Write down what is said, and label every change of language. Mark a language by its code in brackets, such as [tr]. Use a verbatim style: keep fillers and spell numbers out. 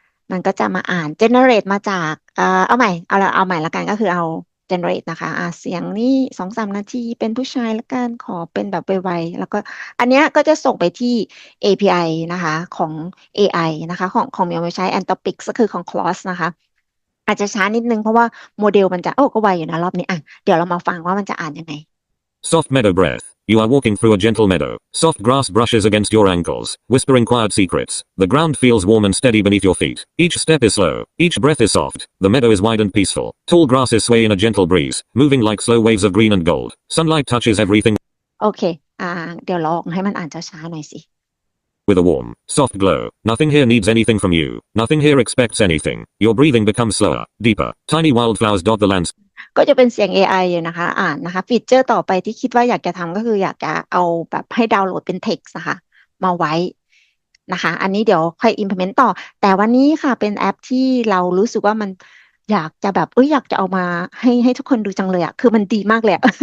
[th] มันก็จะมาอ่าน generate มาจากเอ่อเอาใหม่เอาละเอาใหม่ละกันก็คือเอา generate นะคะ อ่าเสียงนี่สองสามนาทีเป็นผู้ชายละกันขอเป็นแบบไวๆแล้วก็ อันเนี้ยก็จะส่งไปที่ เอ พี ไอ นะคะ ของ เอ ไอ นะคะ ของของเมียวใช้ Anthropic ก็คือของ Claude นะคะ อาจจะช้านิดนึงเพราะว่าโมเดลมันจะโอ้ก็ไวอยู่นะรอบนี้อ่ะเดี๋ยวเรามาฟังว่ามันจะอ่านยังไง [en] Soft meadow breath. You are walking through a gentle meadow. Soft grass brushes against your ankles, whispering quiet secrets. The ground feels warm and steady beneath your feet. Each step is slow. Each breath is soft. The meadow is wide and peaceful. Tall grasses sway in a gentle breeze, moving like slow waves of green and gold. Sunlight touches everything [th] โอเค อ่า เดี๋ยวลองให้มันอ่านช้าๆหน่อยสิ [en] with a warm, soft glow. Nothing here needs anything from you. Nothing here expects anything. Your breathing becomes slower, deeper. Tiny wildflowers dot the landscape. [th] ก็จะเป็นเสียง เอ ไอ อยู่นะคะ อ่านนะคะ ฟีเจอร์ต่อไปที่คิดว่าอยากจะทำก็คืออยากจะเอาแบบให้ดาวน์โหลดเป็น text นะคะ มาไว้นะคะ อันนี้เดี๋ยวค่อย implement ต่อ แต่วันนี้ค่ะเป็นแอปที่เรารู้สึกว่ามันอยากจะแบบเอ้ยอยากจะเอามาให้ให้ทุกคนดูจังเลยอะคือมันดีมากเลยอะ